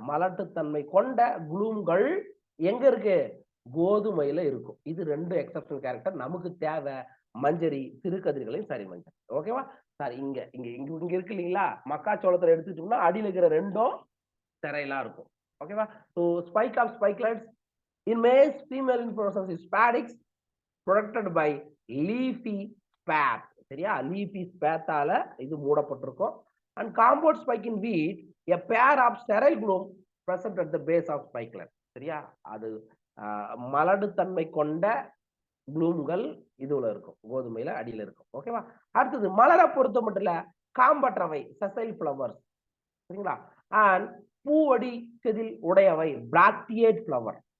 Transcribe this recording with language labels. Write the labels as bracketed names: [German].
[Tamil] மலட்டுத்தன்மை கொண்ட குளூம்கள் எங்க இருக்கு? கோதுமையில இருக்கும். இது ரெண்டு எக்ஸெப்ஷன் கேரக்டர். நமக்கு தேவை மஞ்சரி சிறு கதிர்களையும் சரி மஞ்சள். ஓகேவா? சார் இங்க இங்க இங்க இருக்கு இல்லைங்களா, மக்காச்சோளத்துல எடுத்துட்டோம்னா அடியில் இருக்கிற ரெண்டும் ஸ்டெரைலா இருக்கும். ஓகேவா? [English] So spikelets in males, female inflorescence is spadix protected by leafy spathe. [Tamil] சரியா, லீஃபி ஸ்பேத்தால இது மூடப்பட்டிருக்கும். [English] And compound spike in wheat a pair of sterile gloom present at the base of spikelet. [Tamil] சரியா, அது மலடு தன்மை கொண்ட ப்ளூம்கள் இதுல இருக்கும், கோதுமையில அடியில இருக்கும். ஓகேவா. அடுத்தது மலரை பொறுத்த மட்டும் இல்ல, காம்பற்றவை சசைல் ஃபிளவர்ஸ். சரிங்களா. அண்ட் பூவடி செதில் உடையவை பிராக்டியேட் ஃபிளவர்.